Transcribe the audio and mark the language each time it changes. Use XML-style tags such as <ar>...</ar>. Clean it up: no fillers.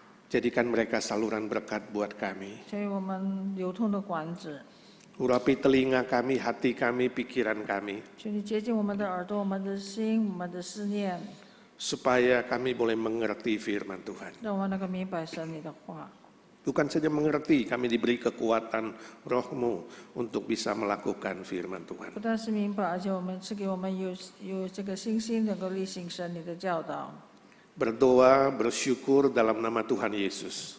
<id>Jadikan mereka saluran berkat buat kami.</id> <zh>成为我们流通的管子。</zh> <id>Urapi telinga kami, hati kami, pikiran kami.</id> <zh>求你洁净我们的耳朵、我们的心、我们的思念，</zh> <id>Supaya kami boleh mengerti firman Tuhan.</id> <zh>让我们能够明白神你的话。</zh> <id>Bukan saja mengerti, kami diberi kekuatan roh-Mu untuk bisa melakukan firman Tuhan.</id> <zh>不但是明白，而且我们是给我们有这个信心，能够履行神你的教导。</zh> <id>Berdoa, bersyukur dalam nama Tuhan Yesus.</id>